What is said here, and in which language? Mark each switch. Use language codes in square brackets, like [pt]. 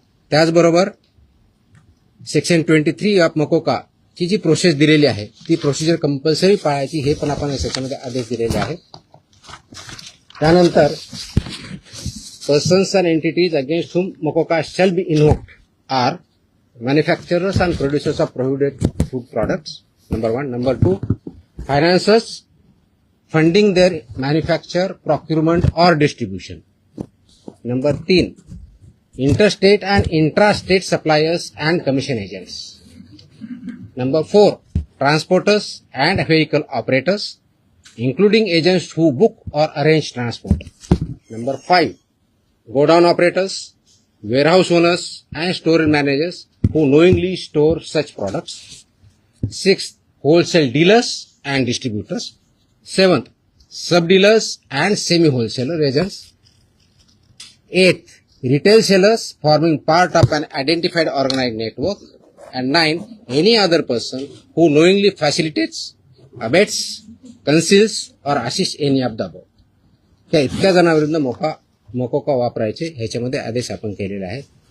[mr] त्याचबरोबर section 23 of मोकोका ची जी process दिलेली आहे ती प्रोसिजर कंपल्सरी पाळायची हे पण आपण या सेक्शनमध्ये आदेश दिलेले आहेत. त्यानंतर [en] Persons and entities against whom MCOCA shall be invoked are manufacturers and producers of prohibited food products, number 1. Number 2, financiers funding their manufacture, procurement or distribution. Number 3, interstate and intrastate suppliers and commission agents. Number 4, transporters and vehicle operators, including agents who book or arrange transport. Number 5, godown operators, warehouse owners and store managers who knowingly store such products. 6th, wholesale dealers and distributors. 7th, sub-dealers and semi-wholesaler agents. 8th, retail sellers forming part of an identified organized network. And 9, any other person who knowingly facilitates, abets, conceals or assists any of the above. [mr] त्या इतक्या जणांविरुद्ध मोकोका वापरायचे ह्याच्यामध्ये आदेश आपण केलेले आहेत.